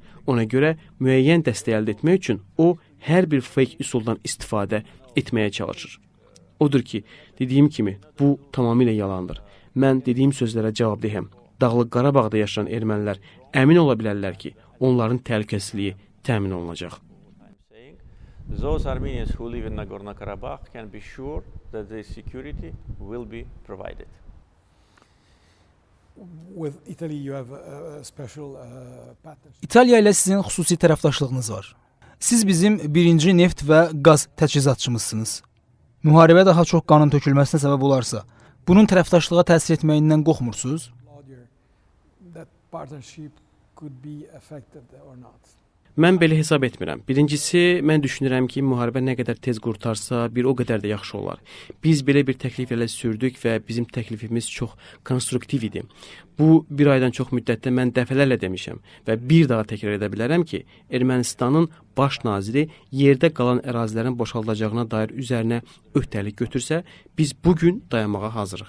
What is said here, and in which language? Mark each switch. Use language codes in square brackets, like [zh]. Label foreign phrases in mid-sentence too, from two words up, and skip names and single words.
[az] Ona görə müəyyən dəstək əldə etmək üçün o, hər bir fake üsuldan istifadə etməyə çalışır. Odur ki, dediyim kimi, bu tamamilə yalandır. Mən dediyim sözlərə cavabdehəm. Dağlıq Qarabağda yaşayan ermənilər əmin ola bilərlər ki, onların təhlükəsizliyi təmin olunacaq. [en] Those Armenians who live in Nagorno-Karabakh can be sure that their security will be provided. With Italy, you have a special partnership. [az] İtaliya ilə sizin xüsusi tərəfdaşlığınız var. Siz bizim birinci neft və qaz təchizatçımızsınız. Müharibə daha çox qanın tökülməsinə səbəb olarsa, bunun tərəfdaşlığa təsir etməyindən qorxmursunuz? [en] That partnership could be affected or not. [az] Mən belə hesab etmirəm. Birincisi, mən düşünürəm ki, müharibə nə qədər tez qurtarsa, bir o qədər də yaxşı olar. Biz belə bir təklif ilə sürdük və bizim təklifimiz çox konstruktiv idi. Bu, bir aydan çox müddətdə mən dəfələrlə demişəm və bir daha təkrar edə bilərəm ki, Ermənistanın baş naziri yerdə qalan ərazilərin boşaldılacağına dair üzərinə öhdəlik götürsə, biz bugün dayanmağa hazırıq.